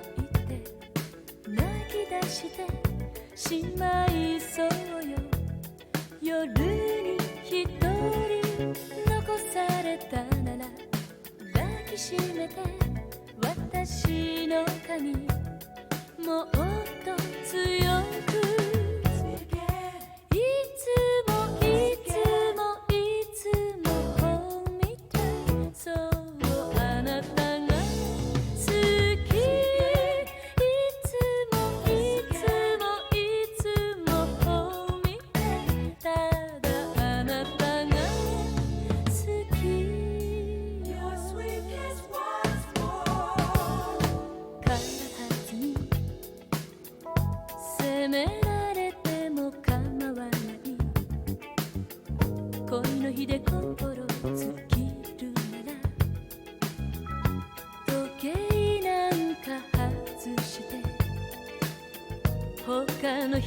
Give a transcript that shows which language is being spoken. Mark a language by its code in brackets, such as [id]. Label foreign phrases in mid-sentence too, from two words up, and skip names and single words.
[ja] 言って泣き出してしまいそうよ夜に一人残されたなら抱きしめて私の髪もっと強くいつもいつもいつも [en] Hold me tight [ja] そうあなたが好きいつもいつもいつも [en] Hold me tight [ja] ただあなたが好き [en] Your sweet kiss once more [ja] 開発に責められても構わない恋の火で心尽きるなら時計なんか外して他の